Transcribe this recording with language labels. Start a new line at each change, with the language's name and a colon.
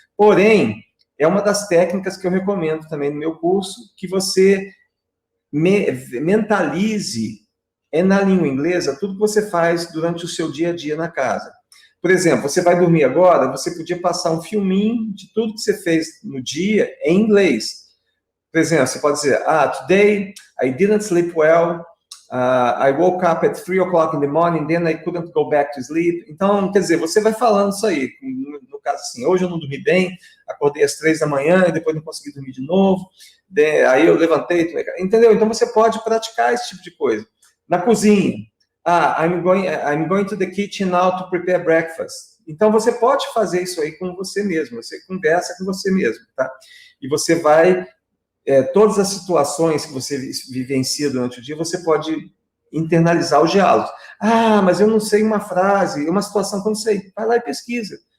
Portuguese: Porém, é uma das técnicas que eu recomendo também no meu curso, que você mentalize na língua inglesa tudo que você faz durante o seu dia a dia na casa. Por exemplo, você vai dormir agora, você podia passar um filminho de tudo que você fez no dia em inglês. Por exemplo, você pode dizer,
English: today I didn't sleep well, I woke up at 3 o'clock in the morning, then I couldn't go back to sleep.
Portuguese: Então, quer dizer, você vai falando isso aí. No caso assim, hoje eu não dormi bem, acordei às 3 da manhã e depois não consegui dormir de novo. Aí eu levantei, entendeu? Então você pode praticar esse tipo de coisa. Na cozinha,
English: I'm going to the kitchen now to prepare breakfast.
Portuguese: Então você pode fazer isso aí com você mesmo, você conversa com você mesmo, tá? E você vai, todas as situações que você vivencia durante o dia, você pode internalizar os diálogos. Mas eu não sei uma frase, uma situação que eu não sei. Vai lá e pesquisa.